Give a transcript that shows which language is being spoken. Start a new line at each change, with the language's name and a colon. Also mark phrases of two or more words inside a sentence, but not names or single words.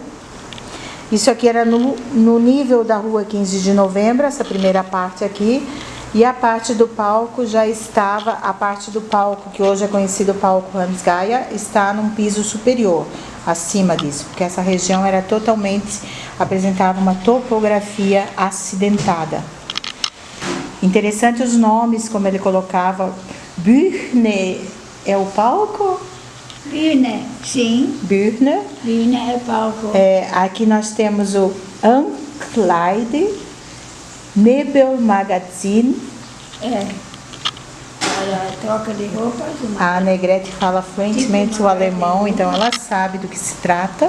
Portuguese: Isso aqui era no nível da rua 15 de novembro, essa primeira parte aqui, e a parte do palco já estava, a parte do palco que hoje é conhecido palco Hans Gaia, está num piso superior, acima disso, porque essa região era apresentava uma topografia acidentada. Interessante os nomes, como ele colocava. Bühne é o palco? Bühne, sim. Bühne. Bühne é palco. Aqui nós temos o
German: Ankleide, Nebelmagazin.
Portuguese: A troca de roupas. A Negrete fala fluentemente o alemão, então ela sabe do que se trata.